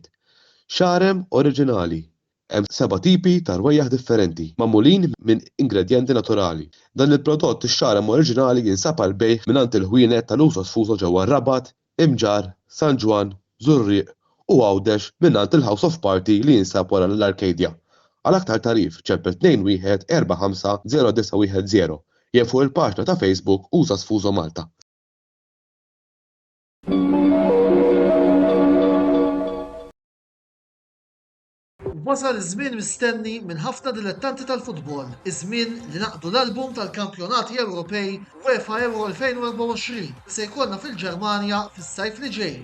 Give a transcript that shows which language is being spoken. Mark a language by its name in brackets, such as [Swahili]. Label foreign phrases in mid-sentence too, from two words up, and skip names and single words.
[Maltese] Xarem oriġinali. Hemm 7 tipi ta' rwejjaħ differenti magħmulin minn ingredjenti naturali. Dan il-prodott ix-xarem oriġinali jinsab għal bejgħ mingħand il-ħwienet tal-Usos Fuso ġewwa Rabat, Imġar, San Ġwan, Żurrieq u Għawdex mingħand il-House of Party li jinsab wara l-Arcadia. Għal aktar tarif ċempel 21 45 0910 jew fuq il-paġna ta' Facebook Usos Fuso Malta. Wasal iż-żmien mistenni minn ħafna dilettanti tal-futbol, iż-żmien li naqdu l-album tal-Kampjonati Ewropej UEFA Euro 2024 se jkollna fil-Ġermanja fis-sajf li ġej.